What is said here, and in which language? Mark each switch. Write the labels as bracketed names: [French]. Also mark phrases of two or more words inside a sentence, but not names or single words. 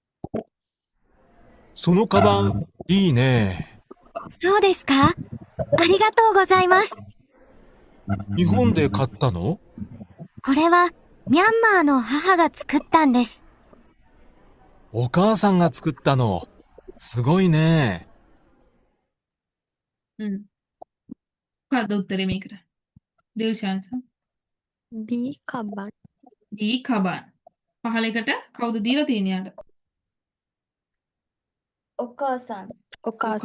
[Japanese] そのカバン、いいね。そうですか？ありがとうございます。日本で買ったの？これはミャンマーの母が作ったんです。お母さんが作ったの。すごいね。 [Sinhala] හ්ම්. මොකක්ද උත්තරේ මේකට? දිල්ෂාන් සර්. B කබන්. D කබන්. පහල එකට කවුද දීලා තියෙන්නේ යාට? [Japanese] ඔකාසන්. ඔකාසන්.